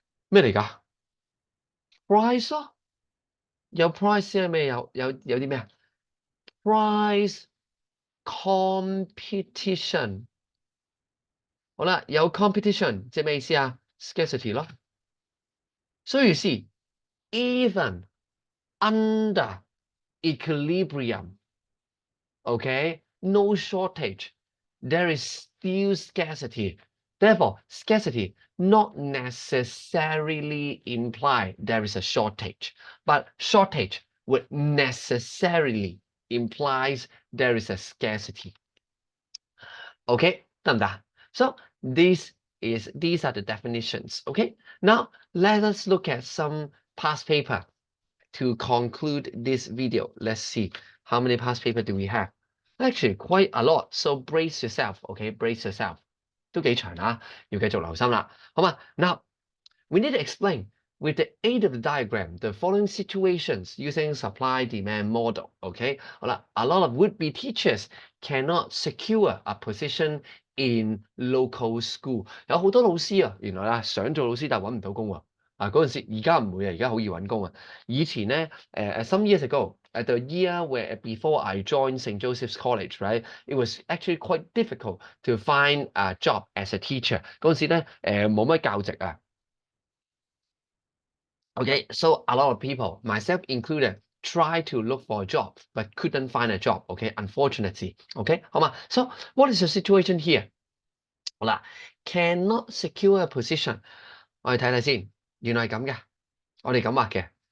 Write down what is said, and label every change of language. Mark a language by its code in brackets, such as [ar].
[yue] 咩嚟㗎 ？Price 咯，有 price 係咩？有啲咩啊 ？Price competition。好啦，有 competition 即係咩意思啊 ？Scarcity 咯。 [en] So you see, even under equilibrium, okay, no shortage, there is still scarcity. Therefore, scarcity not necessarily imply there is a shortage, but shortage would necessarily implies there is a scarcity. Okay, [yue] 得唔得？ [en] So these are the definitions. Okay, now let us look at some past paper to conclude this video. Let's see how many past paper do we have. Actually, quite a lot. So brace yourself. Okay, brace yourself. [yue] 都幾長啊，要繼續留心啦。好嘛 [en] ，Now we need to explain with the aid of the diagram the following situations using supply-demand model. Okay, [yue] 好啦 [en] a lot of would-be teachers cannot secure a position in local school。 [yue] 有好多老師啊，原來想做老師但係揾唔到工喎。嗰陣時，而家唔會啊，而家好易揾工啊。以前咧， [en] some years ago, the year where before I joined St. Joseph's College, right, it was actually quite difficult to find a job as a teacher。 [yue] 嗰陣時咧，冇乜教職啊。 [en] Okay, so a lot of people, myself included, try to look for a job but couldn't find a job. Okay, unfortunately. Okay, [yue] 好嘛。 [en] So what is the situation here? [yue] 好啦 [en] cannot secure a position。 [yue] 我哋睇睇先，原來係咁嘅，我哋咁畫嘅。